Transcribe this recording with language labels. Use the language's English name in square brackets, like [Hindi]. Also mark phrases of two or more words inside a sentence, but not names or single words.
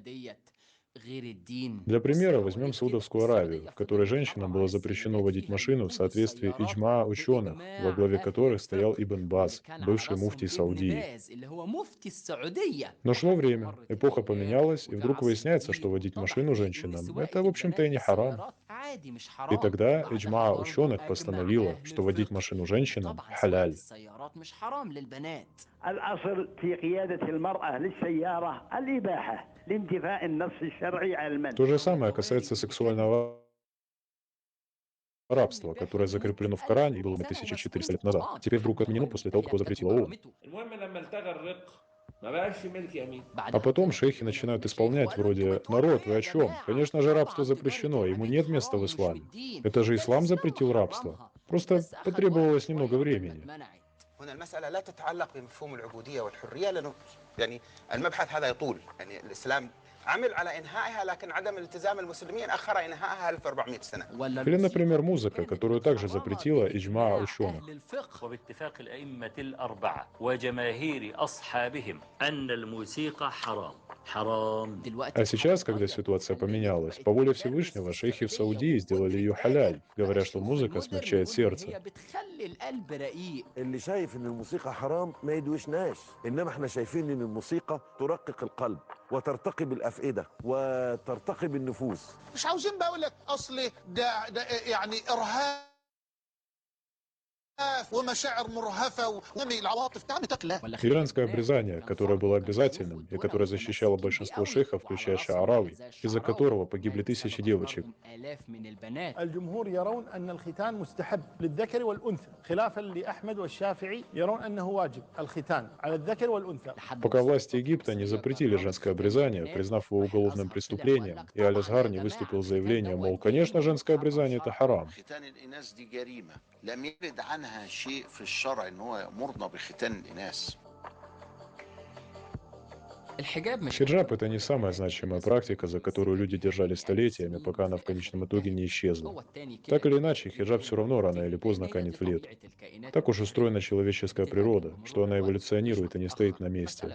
[Russian] Для примера возьмем Саудовскую Аравию, в которой женщинам было запрещено водить машину в соответствии иджма ученых, во главе которых стоял Ибн Баз, бывший муфтий Саудии. Но шло время, эпоха поменялась, и вдруг выясняется, что водить машину женщинам — это, в общем-то, и не харам. И тогда иджма ученых постановила, что водить машину женщинам — халяль. [Arabic] الأصل في قيادة المرأة للسيارة الإباحة لانتفاء النص الشرعي على المنع. [Russian] То же самое касается сексуального рабства, которое закреплено в Коране и было 1400 лет назад. Теперь вдруг отменено после того, как его запретила ООН. [Arabic] المهم لما التغى الرق ما بقاش في ملك يمين. [Russian] А потом шейхи начинают исполнять вроде «Народ, вы о чем? Конечно же, рабство запрещено, ему нет места в исламе. Это же ислам запретил рабство. Просто потребовалось немного времени». [Arabic] هنا المسألة لا تتعلق بمفهوم العبودية والحرية لأنه يعني المبحث هذا يطول يعني الإسلام عمل على إنهائها لكن عدم التزام المسلمين أخر إنهائها 1400 سنة. [Russian] Или, например, музыка, которую также запретила иджма ученых. [Arabic] وباتفاق الأئمة الأربعة وجماهير أصحابهم أن الموسيقى حرام. [Russian] А сейчас, когда ситуация поменялась, по воле Всевышнего шейхи в Саудии сделали ее халяль, говоря, что музыка смягчает сердце. [Arabic] اللي شايف ان الموسيقى حرام ما يدوشناش انما احنا شايفين ان الموسيقى ترقق القلب وترتقي بالافئده وترتقي بالنفوس. مش عاوزين بقى اقول لك اصل ده يعني ارهاب ومشاعر مرهفة ونمي العواطف كانت تقلة. [Russian] Иранское обрезание, которое было обязательным и которое защищало большинство шейхов, включая Шаарави, из-за которого погибли тысячи девочек. [Arabic] الجمهور يرون أن الختان مستحب للذكر والأنثى خلافا لأحمد والشافعي يرون أنه واجب الختان على الذكر والأنثى. [Russian] Пока власти Египта не запретили женское обрезание, признав его уголовным преступлением, и Аль-Азгар не выступил с заявлением, мол, конечно, женское обрезание это харам. [Arabic] ختان الإناث دي جريمة لم يرد عنها شيء في الشرع إن هو يأمرنا بختان الإناث. [Russian] Хиджаб — это не самая значимая практика, за которую люди держались столетиями, пока она в конечном итоге не исчезла. Так или иначе, хиджаб все равно рано или поздно канет в лету. Так уж устроена человеческая природа, что она эволюционирует и не стоит на месте.